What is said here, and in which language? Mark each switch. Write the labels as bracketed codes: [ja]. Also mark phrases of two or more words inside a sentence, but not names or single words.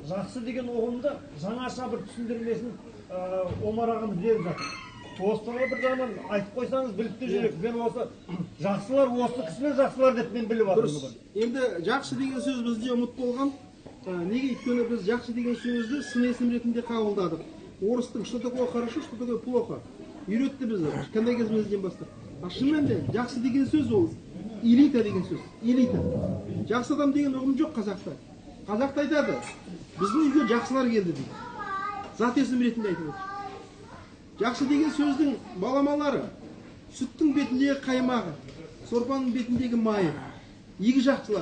[kk] Жақсы деген ұғымды жаңаша бір түсіндірмесін Омар ағамыз беріп жатыр. Осыны бір жағынан айтып қойсаңыз біліп те жүрек. Мен осы жақсылар, осы кісілер жақсылар деп мен біліп жатырмын. Енді жақсы деген сөз бізде ұмыт болған. Неге? Өйткені біз жақсы деген сөзді сын есім ретінде қабылдадық. Орыстың [ru] что такое хорошо, что такое плохо [kk] үйретті бізді, кішкентай кезімізден бастап. Шынымен де жақсы деген сөз ол элита деген сөз. Элита. Жақсы адам деген ұғым жоқ қазақта. Қазақта айтады, біздің үйге жақсылар келді дейді. Зат есім ретінде айтып отыр. Жақсы деген сөздің баламалары, сүттің бетіндегі қаймағы, сорпаның бетіндегі майы, игі жақсылар.